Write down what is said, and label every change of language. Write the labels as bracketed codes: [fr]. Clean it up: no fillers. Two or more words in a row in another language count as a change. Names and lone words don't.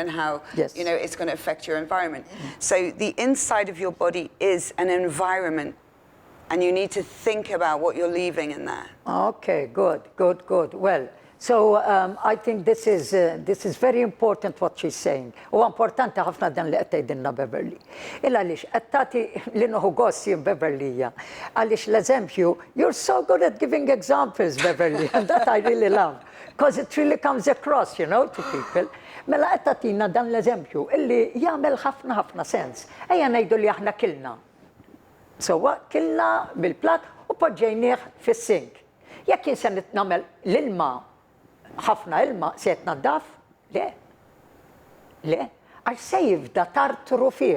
[en] and how, Yes. you know, it's going to affect your environment. So the inside of your body is an environment, and you need to think about what you're leaving in there. Okay, good. Well, so I think this is very important what she's saying. [mt] U importanti ħafna dan li qed tgħidilna Beverly. Illa għaliex qed tagħti li noħu gossi Beverly għaliex l-eżempju, [en] you're so good at giving examples, Beverly, and that I really love. Because it really comes across, you know, to people. [mt] Mela qed tagħtina dan l-eżempju illi jagħmel ħafna sens. Ejja ngħidu li aħna kilna. So kilna bil-plat u poġġejnieh fis-sink. Jekk jien se nagħmel l-ilma ħafna ilma se jitnaddaf? Le, għax se jibda tartru fih.